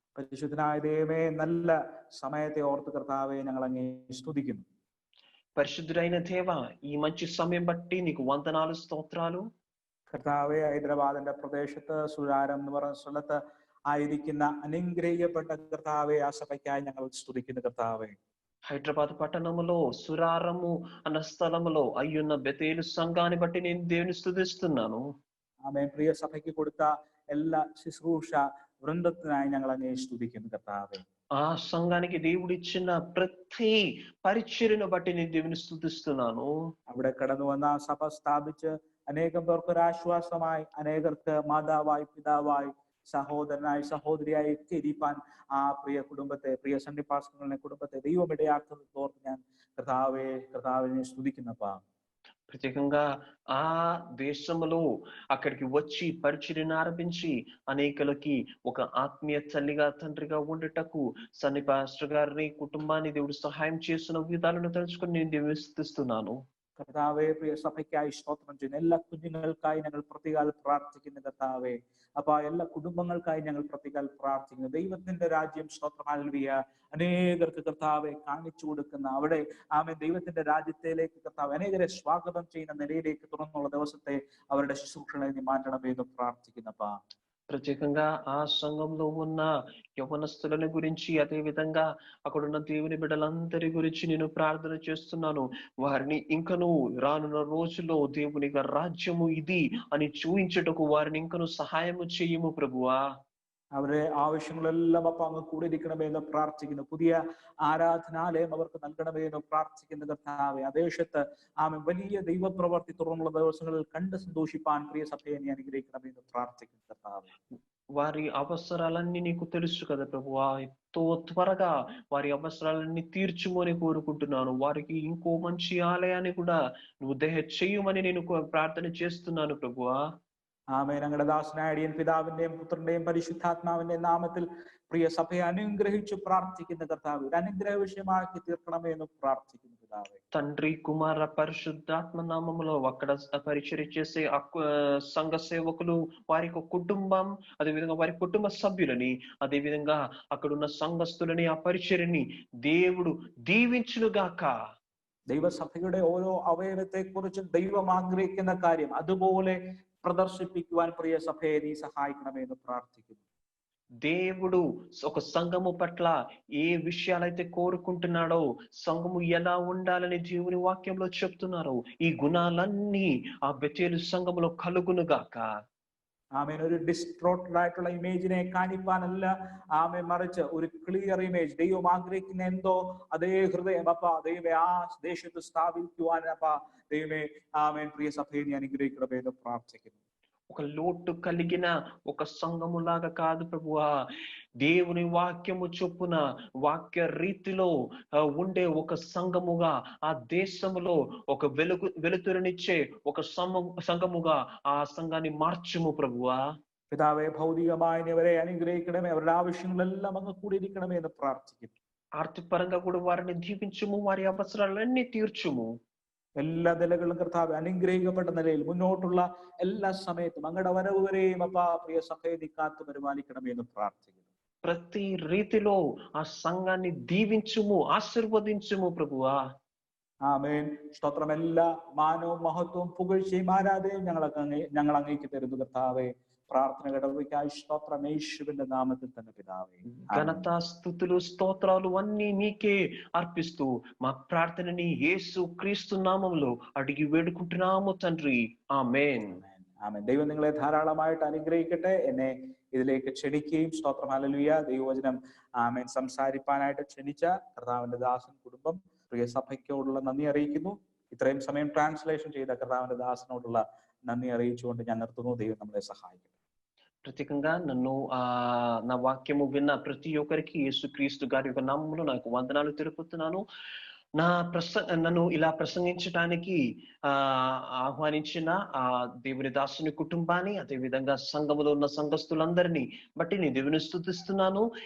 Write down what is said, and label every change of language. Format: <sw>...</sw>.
<ml>പരിശുദ്ധനായ ദൈവമേ, നല്ല സമയത്തെ ഓർത്ത് കർത്താവേ ഞങ്ങൾ അങ്ങേ സ്തുതിക്കുന്നു.</ml> <te>పరిశుద్ధుడైన దేవ, ఈ మంచి సమయం బట్టి నీకు వందనాలు, స్తోత్రాలు.</te> <ml>കർത്താവെ, ഹൈദരാബാദിന്റെ പ്രദേശത്ത് സുരാരം എന്ന് പറയുന്ന സ്ഥലത്ത് ആയിരിക്കുന്ന അനുഗ്രഹിക്കപ്പെട്ട കർത്താവെ, ആ സഭയ്ക്കായി ഞങ്ങൾ സ്തുതിക്കുന്നു. കർത്താവെ,</ml> <te>హైదరాబాద్ పట్టణములో సురారము అన్న స్థలములో అయ్యున్న బెతేలు సంఘాన్ని బట్టి నేను దేవుని స్తుతిస్తున్నాను.</te> <ml>ആമേൻ. പ്രിയ സഭയ്ക്ക് കൊടുത്ത എല്ലാ ശുശ്രൂഷ വൃന്ദത്തിനായി ഞങ്ങൾ അങ്ങേ സ്തുതിക്കുന്നു. കർത്താവെ,</ml> <te>ఆ సంఘానికి దేవుడిచ్చిన ప్రతి పరిచర్యను బట్టి నేను దేవుని స్తుతిస్తున్నాను.</te> <ml>അവിടെ കടന്നു വന്ന സഭ സ്ഥാപിച്ച് അനേകം പേർക്ക് ഒരു ആശ്വാസമായി, അനേകർക്ക് മാതാവായി, പിതാവായി, സഹോദരനായി, സഹോദരിയായി ഒക്കെ ഇരിപ്പാൻ ആ പ്രിയ കുടുംബത്തെ, പ്രിയ സണ്ണി പാസ്റ്ററുകളുടെ കുടുംബത്തെ ദൈവം ഇടയാക്കുന്നത് ഓർത്ത് ഞാൻ കർത്താവിനെ സ്തുതിക്കുന്നപ്പാ.</ml> <te>ప్రత్యేకంగా ఆ దేశంలో అక్కడికి వచ్చి పరిచర్యను ఆరంభించి అనేకలకి ఒక ఆత్మీయ తల్లిగా, తండ్రిగా ఉండటకు సన్ని పాస్టర్ గారిని, కుటుంబాన్ని దేవుడు సహాయం చేస్తున్న విధాలను తెలుసుకొని నేను దేవుని స్తుతిస్తున్నాను.</te> <ml>കർത്താവെ, പ്രിയ സഭയ്ക്കായി സ്തോത്രം ചെയ്യുന്നു. എല്ലാ കുഞ്ഞുങ്ങൾക്കായി ഞങ്ങൾ പ്രതികാൽ പ്രാർത്ഥിക്കുന്നു. കർത്താവെ, അപ്പൊ എല്ലാ കുടുംബങ്ങൾക്കായി ഞങ്ങൾ പ്രതികാൽ പ്രാർത്ഥിക്കുന്നു. ദൈവത്തിന്റെ രാജ്യം സ്തോത്രം, ഹല്ലേലൂയ, അനേകർക്ക് കർത്താവെ കാണിച്ചു കൊടുക്കുന്ന, അവിടെ ദൈവത്തിന്റെ രാജ്യത്തിലേക്ക് കർത്താവ് അനേകരെ സ്വാഗതം ചെയ്യുന്ന നിലയിലേക്ക് തുറന്നുള്ള ദിവസത്തെ അവരുടെ ശുശ്രൂഷകളെ നീ മാറ്റണമേ എന്ന് പ്രാർത്ഥിക്കുന്നപ്പാ.</ml> <te>ప్రత్యేకంగా ఆ సంఘంలో ఉన్న యవనస్తులను గురించి, అదే విధంగా అక్కడున్న దేవుని బిడ్డలందరి గురించి నేను ప్రార్థన చేస్తున్నాను. వారిని ఇంకను రానున్న రోజుల్లో దేవుని రాజ్యము ఇది అని చూయించుటకు వారిని ఇంకను సహాయము చేయము ప్రభువా.</te> <ml>അവരുടെ ആവശ്യങ്ങളെല്ലാം അപ്പൊ അങ്ങ് കൂടെ ഇരിക്കണമേ എന്ന് പ്രാർത്ഥിക്കുന്നു. പുതിയ ആരാധനാലയം അവർക്ക് നൽകണമേ എന്ന് പ്രാർത്ഥിക്കുന്ന കർത്താവെ, ആ ദേശത്ത് വലിയ ദൈവപ്രവർത്തി തുറന്നുള്ള ദിവസങ്ങളിൽ കണ്ട് സന്തോഷിപ്പാൻ പ്രിയ സഭയെ നീ അനുഗ്രഹിക്കണമേ എന്ന് പ്രാർത്ഥിക്കുന്നു കർത്താവെ.</ml> <te>వారి అవసరాలన్నీ నీకు తెలుసు కదా ప్రభువా. ఎంతో త్వరగా వారి అవసరాలన్నీ తీర్చుమని కోరుకుంటున్నాను. వారికి ఇంకో మంచి ఆలయాన్ని కూడా నువ్వు చేయమని నేను ప్రార్థన చేస్తున్నాను ప్రభువా.</te> <ml>ആമേൻ. ഞങ്ങളുടെ ദാസനായ അടിയൻ പിതാവിന്റെയും പുത്രന്റെയും പരിശുദ്ധാത്മാവിന്റെയും നാമത്തിൽ പ്രിയ സഭയെ അനുഗ്രഹിച്ച് പ്രാർത്ഥിക്കുന്ന കർത്താവ്, ഒരു അനുഗ്രഹ വിഷയമാക്കി തീർക്കണമേ എന്ന് പ്രാർത്ഥിക്കുന്നു പിതാവേ.</ml> <te>తండ్రి, కుమార, పరిశుద్ధాత్మ నామములో అక్కడ పరిచర్య చేసే సంఘ సేవకులు, వారి కుటుంబం, అదేవిధంగా వారి కుటుంబ సభ్యులని, అదే విధంగా అక్కడున్న సంఘస్థులని, ఆ పరిచర్యని దేవుడు దీవించునుగాక.</te> <ml>ദൈവസഭയുടെ ഓരോ അവയവത്തെ കുറിച്ച് ദൈവം ആഗ്രഹിക്കുന്ന കാര്യം അതുപോലെ പ്രദർശിപ്പിക്കുവാൻ പ്രിയ സഭയെ നീ സഹായിക്കണമേ എന്ന് പ്രാർത്ഥിക്കുന്നു.</ml> <te>దేవుడు ఒక సంఘము పట్ల ఏ విషయాలైతే కోరుకుంటున్నాడో, సంఘము ఎలా ఉండాలని దేవుని వాక్యంలో చెప్తున్నారు, ఈ గుణాలన్నీ ఆ బెతేలు సంఘములో కలుగునుగాక.</te> <ml>ആമേൻ ഒരു ഡിസ്ട്രോട്ടഡ് ആയിട്ടുള്ള ഇമേജിനെ കാണിപ്പാനല്ല, ആമേൻ മറിച്ച് ഒരു ക്ലിയർ ഇമേജ്, ദൈവം ആഗ്രഹിക്കുന്ന എന്തോ അതേ ഹൃദയം അപ്പ ദൈവമേ ആ ദേശത്ത് സ്ഥാപിക്കുവാൻ അപ്പ ദൈവമേ ആമേൻ പ്രിയ സഭയെ നീ അനുഗ്രഹിക്കണമേ എന്ന് പ്രാർത്ഥിക്കുന്നു.</ml> <te>ఒక లోటు కలిగిన ఒక సంఘములాగా కాదు ప్రభువా, దేవుని వాక్యము చొప్పున వాక్య రీతిలో ఉండే ఒక సంఘముగా, ఆ దేశములో ఒక వెలుతురునిచ్చే ఒక సంఘముగా ఆ సంఘాన్ని మార్చుము ప్రభువా.</te> <ml>പിതാവെ ഭൗതികമായി അവരെ അനുഗ്രഹിക്കണമേ, അവരുടെ ആവശ്യങ്ങളെല്ലാം അങ്ങ് കൂടിയിരിക്കണമേ എന്ന് പ്രാർത്ഥിക്കുന്നു.</ml> <te>ఆర్థికపరంగా కూడా వారిని దీవించుము, వారి అవసరాలన్నీ తీర్చుము.</te> <ml>എല്ലാ നിലകളും കർത്താവ് അനുഗ്രഹിക്കപ്പെട്ട നിലയിൽ മുന്നോട്ടുള്ള എല്ലാ സമയത്തും അങ്ങയുടെ വരവ് വരെയും അപ്പ പ്രിയ സഭയെ നീ കാത്തു പരിപാലിക്കണമേ എന്ന് പ്രാർത്ഥിക്കുന്നു.</ml> <te>ప్రతి రీతిలో ఆ సంఘాన్ని దీవించుము, ఆశీర్వదించుము ప్రభువా.</te> <ml>ആമേൻ. സ്തോത്രം. എല്ലാ മാനവും മഹത്വവും പുകഴ്ചയും ആരാധനയും ഞങ്ങൾ അങ്ങേക്ക് തരുന്നു കർത്താവേ. ప్రార్థన గడవకాయ స్తోత్రం యేసువిన్ నామమున తండ్రి పితావే.</ml> <te>ఘనత స్తుతులు స్తోత్రాలు అన్నీ నీకే అర్పిస్తూ మా ప్రార్థనని యేసు క్రీస్తు నామములో అడిగి వేడుకుంటున్నాము తండ్రి. ఆమేన్.</te> <ml>ആമേൻ. ദൈവം നിങ്ങളെ ധാരാളമായിട്ട് അനുഗ്രഹിക്കട്ടെ. എന്നെ ഇതിലേക്ക് ക്ഷണിക്കുകയും സ്തോത്രം ഹല്ലേലൂയ ദൈവവചനം ആമേൻ സംസാരിപ്പാനായിട്ട് ക്ഷണിച്ച കർത്താവിന്റെ ദാസൻ കുടുംബം പ്രിയ സഭയ്ക്കോടുള്ള നന്ദി അറിയിക്കുന്നു. ഇത്രയും സമയം ട്രാൻസ്ലേഷൻ ചെയ്ത കർത്താവിന്റെ ദാസനോടുള്ള നന്ദി അറിയിച്ചുകൊണ്ട് ഞാൻ നിർത്തുന്നു. ദൈവം നമ്മളെ സഹായിക്കട്ടെ.</ml> <te>ప్రత్యేకంగా నన్ను నా వాక్యము విన్న ప్రతి ఒక్కరికి యేసుక్రీస్తు గారి యొక్క నామములో నాకు వందనాలు తెలుపుతున్నాను. నన్ను ఇలా ప్రసంగించడానికి ఆహ్వానించిన ఆ దేవుని దాసుని కుటుంబాన్ని, అదే విధంగా సంఘములో ఉన్న సంఘస్థులందరినీ బట్టి నేను దేవుని స్తుతిస్తున్నాను.</te>